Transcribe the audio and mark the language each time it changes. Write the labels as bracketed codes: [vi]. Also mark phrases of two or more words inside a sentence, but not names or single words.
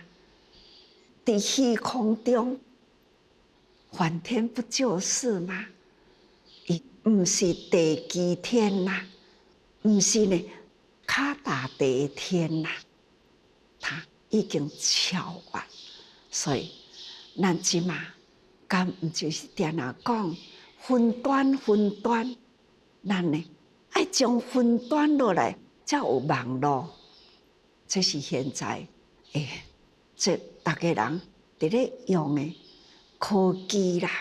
[nan] 伫虚空中，梵天不就是吗？伊毋是地基天啦，毋是呢脚踏地天啦，他已经超越。所以咱即马敢毋就是定定讲分段分段，咱呢爱将分段落来，才有网络。这是现在这大家人伫咧用的科技啦。